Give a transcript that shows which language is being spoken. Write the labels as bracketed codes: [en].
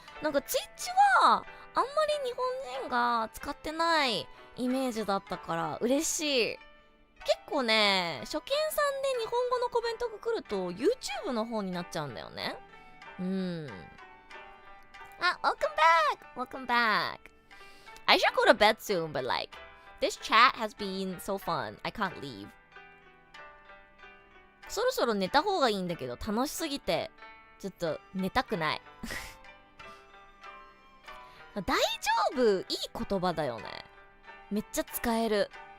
[ja] なんか Twitch はあんまり日本人が使ってないイメージだったから嬉しい。結構ね、初見さんで日本語のコメントが来ると YouTube の方になっちゃうんだよね。 [en] あ、welcome back. I should go to bed soon, but like this chat has been so fun. I can't leave. [ja] そろそろ寝た方がいいんだけど楽しすぎてちょっと寝たくない大丈夫、いい言葉だよね。めっちゃ使える。